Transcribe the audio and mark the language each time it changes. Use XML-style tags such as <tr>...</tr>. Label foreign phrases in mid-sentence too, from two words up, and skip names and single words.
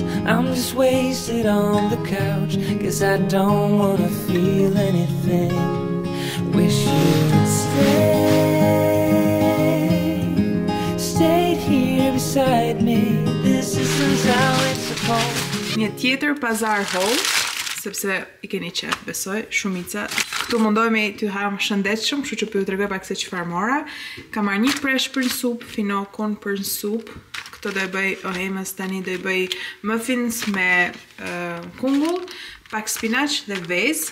<en>I'm just wasted on the couch. Guess I don't wanna feel anything. Wish you'd stayed here beside me. This isn't how it's supposed.</en> <sq>Një tjetër pazar haul, sepse I keni qef, besoj, shumica. Këtu mundohemi t'ju ham shëndetshëm, kështu që po ju tregoj pak se çfarë mora. Kam marrë një presh për në supë, finokun për në supë. Këto do e bëj Ohemës tani, do I bëj muffins me kungull, pak spinaq dhe vezë.</sq>